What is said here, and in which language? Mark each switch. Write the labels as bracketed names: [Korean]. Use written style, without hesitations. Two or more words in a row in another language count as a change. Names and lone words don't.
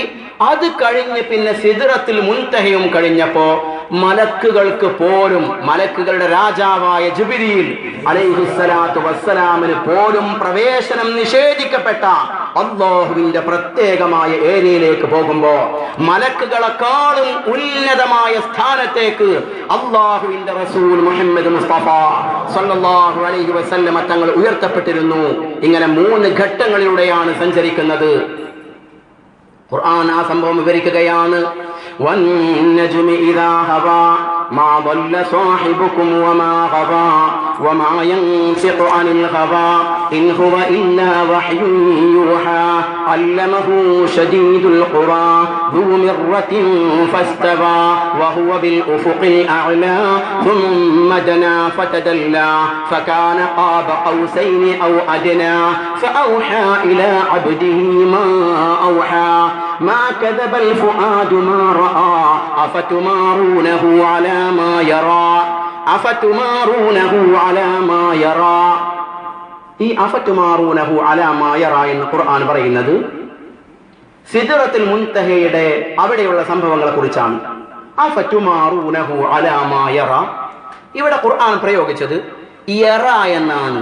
[Malayalam] അത് കഴിഞ്ഞ് പിന്നെ സിദ്റത്തുൽ മുൻതഹയും കഴിഞ്ഞപ്പോ മലക്കുകൾക്ക് പോലും, മലക്കുകളുടെ രാജാവായ ജിബ്രീൽ [Arabic] عليه الصلاة والسلام [Malayalam] പോലും പ്രവേശനം നിഷേധിക്കപ്പെട്ട അല്ലാഹുവിന്റെ പ്രത്യേകമായ ഏരിയയിലേക്ക് പോകുമ്പോ മലക്കുകളെക്കാളും ഉന്നതമായ സ്ഥാനത്തേക്ക് അല്ലാഹുവിന്റെ റസൂൽ മുഹമ്മദ് മുസ്തഫ [Arabic] صلى الله عليه وسلم [Malayalam] തങ്ങൾ ഉയർത്തപ്പെട്ടിരുന്നു. ഇങ്ങനെ 3 ഘട്ടങ്ങളിലൂടെയാണ് സഞ്ചരിക്കുന്നത്. ഖുർആൻ ആ സംഭവം വിവരിക്കുകയാണ്. [Arabic] والنجم إذا هوى ما ضل صاحبكم وما غوى وما ينطق عن الهوى إن هو إلا وحي يوحى علمه شديد القوى ذو مرة فاستوى وهو بالأفق الأعلى ثم دنا فتدلى فكان قاب قوسين أو أدنى فأوحى إلى عبده ما أوحى ما كذب الفؤاد ما رأى أفتمارونه على ما يرى أفتمارونه على ما يرى. [Malayalam] ഈ [Arabic] أفتمارونه على ما يرى [Malayalam] എന്ന് ഖുർആൻ പറയുന്നത് സിദ്റത്തുൽ മുൻതഹയുടെ അവിടെയുള്ള സംഭവങ്ങളെ കുറിച്ചാണ്. [Arabic] أفتمارونه على ما يرى [Malayalam] ഇവിടെ ഖുർആൻ പ്രയോഗിച്ചത് യറ എന്നാണ്.